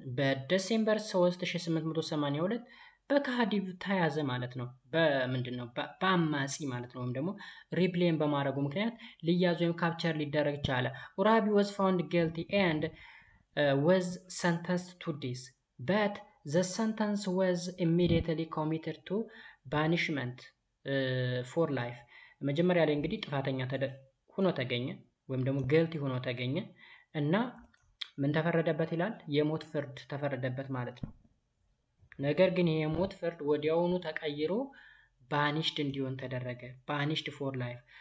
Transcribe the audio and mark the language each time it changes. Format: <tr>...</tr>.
<am>በዲሴምበር 3882 በካዲቭ ተያዘ ማለት ነው። በምንድን ነው? በአማጺ ማለት ነው። ወይም ደግሞ ሪብሊየን በማድረጉ ምክንያት ሊያዝ ወይም ካፕቸር ሊደረግ ቻለ።</am> <en>ኡራቢ was found guilty and was sentenced to death, but the sentence was immediately commuted to banishment for life.</en> <am>መጀመሪያ ላይ እንግዲህ ጥፋተኛ ሆኖ ተገኘ ወይም ደግሞ ጊልቲ ሆኖ ተገኘ እና ምን ተፈረደበት ይላል? የሞት ፍርድ ተፈረደበት ማለት ነው። ነገር ግን ይሄ የሞት ፍርድ ወዲያውኑ ተቀይሮ ባኒሽድ እንዲሆን ተደረገ። ባኒሽድ ፎር ላይፍ።</am>